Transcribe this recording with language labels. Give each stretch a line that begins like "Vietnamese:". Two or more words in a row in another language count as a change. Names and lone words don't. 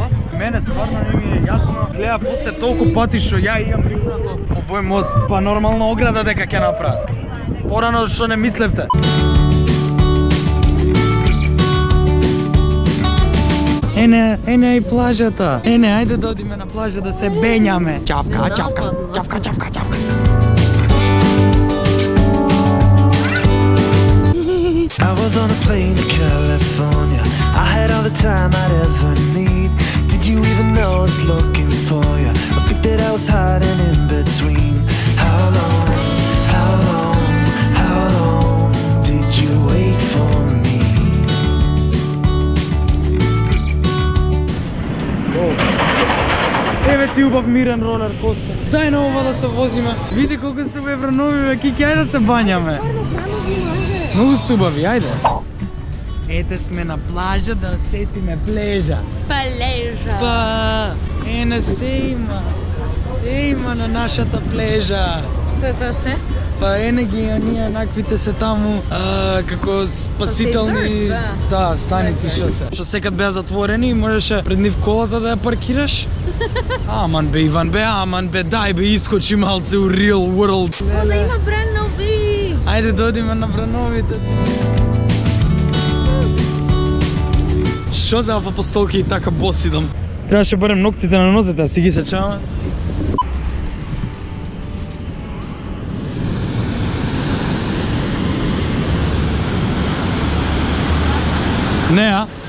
Macedonian: Мене стварно не ми е јасно. Гледа после толку пати што ја имам рипнато овој мост, па нормална ограда дека ќе направат. Порано што не мислевте. Ене и плажата. Ене, ајде да одиме на плажа да се бењаме. Чавка.
English: I was on a plane to California. I had all the time I'd ever need. Did you even know I was looking for you? I think that I was hiding in between. How long did you wait for me?
Macedonian: Еве ти убав мирен ролер костер. Дај на ова да се возиме. Види колку се евронови, бе, Кики, ајде да се бањаме. Многу се убави, ајде. Ете сме на плажа да осетиме плежа. Плежа. Па, ене се има на нашата плежа. Што тоа се? Па ене ги оние еднаквите се таму како спасителни станици што секад беа затворени и можеше пред нив колата да ја паркираш. Аман бе Иван бе, дај бе искочи малце у
English: real world.
Macedonian: Да има бранови. Ајде да одиме на брановите. Шо за апостолки и така бос идам? Требаше барем ноктите на нозете, а си ги сечаваме. Не, а?